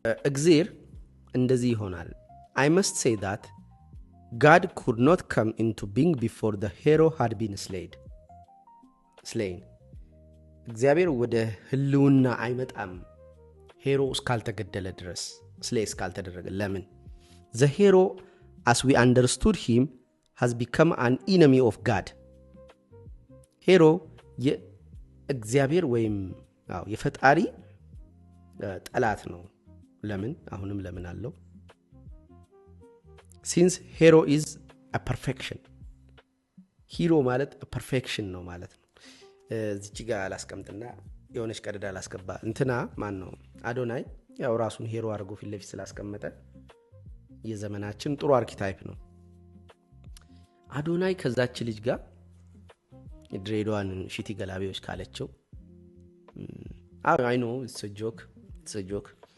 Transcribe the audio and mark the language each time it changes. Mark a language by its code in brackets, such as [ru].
[am] እግዚአብሔር እንደዚህ ይሆናል። [en] I must say that God could not come into being before the hero had been slain. [am] እግዚአብሔር ወደ ህልውና አይመጣም ሄሮ እስካልተገደለ ድረስ፣ ስሌይ እስካልተደረገ። ለምን? [en] The hero as we understood him has become an enemy of God. [am] ሄሮ የእግዚአብሔር ወይም የፈጣሪ ጠላት ነው። ለምን? አሁንም ለምን አለው? [en] since hero is a perfection. [am] ሂሮ ማለት perfection ነው ማለት ነው። እዚች ጋር አላስቀምጥና የሆነች ቀደዳ አላስገባ። እንትና ማን ነው? አዶናይ ያው ራሱን ሄሮ አድርጎ ፊት ለፊት ስላስቀመጠ የዘመናችን ጥሩ አርኪታይፕ ነው። አዶናይ ከዛች ልጅ ጋር ድሬዳዋን ሽቲ ገላቢዎች ካለችው [en] I know it's a joke